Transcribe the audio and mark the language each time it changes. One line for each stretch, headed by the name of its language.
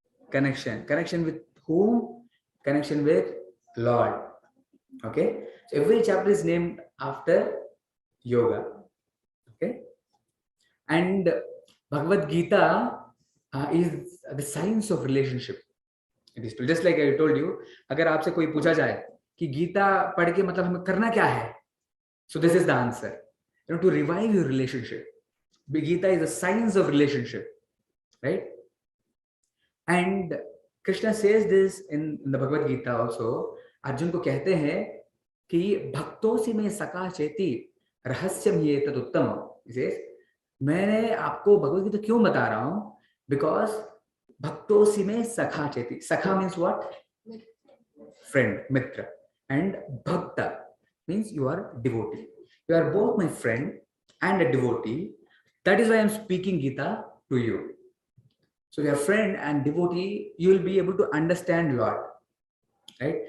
English: Connection with whom? Connection with Lord. Okay, so every chapter is named after yoga. Okay, and Bhagavad Gita is the science of relationship. It is just like I told you,
Hindi: अगर आपसे कोई पूछा जाए कि गीता पढ़ के मतलब हमें करना क्या है,
English: so this is the answer. You know, to revive your relationship. Gita is a science of relationship, right? And Krishna says this in the Bhagavad Gita also.
Hindi: Arjun को कहते हैं कि
Sanskrit: भक्तों से में सका चेती रहस्यम ये तद उत्तम.
Hindi: मैंने आपको भगवद गीता क्यों बता रहा हूं? बिकॉज
Sanskrit: भक्तों से में सखा चेती.
English: सखा means what? Friend, mitra. And bhakta means you are devotee. You are both my friend and a devotee. That is why I am speaking Gita to you. So you are friend and devotee, you will be able to understand Lord. Right?